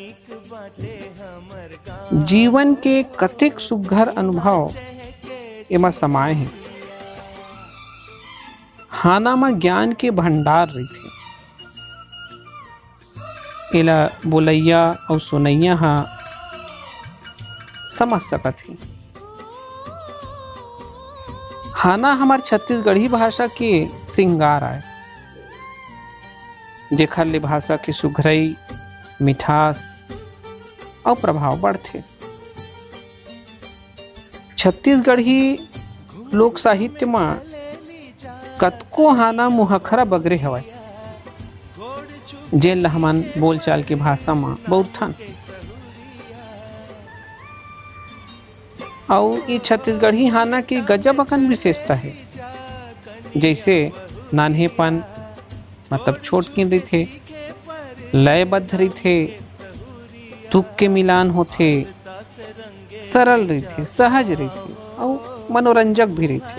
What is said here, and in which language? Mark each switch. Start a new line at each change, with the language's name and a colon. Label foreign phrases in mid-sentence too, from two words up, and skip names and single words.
Chhattisgarhi: जीवन के कतिक सुघर अनुभव एमा समाये हैं। हाना में ज्ञान के भंडार रही थी। एला बोलैया और सुनैया समझ सकत थी। हाना हमार छत्तीसगढ़ी भाषा के सिंगार आए, जेखर ले भाषा के सुघरई मिठास और प्रभाव बढ़ते। छत्तीसगढ़ी लोक साहित्य में कतको हाना मुहखरा बगरे हवय, जेन हमन बोलचाल के भाषा में बहुथन। और ये छत्तीसगढ़ी हाना की गजब अकन विशेषता है। जैसे नान्हेपन मतलब छोट किन रही थे, लयबद्ध रही थे, तुक के मिलान होते, सरल रही थे, सहज रही थी और मनोरंजक भी रही थे।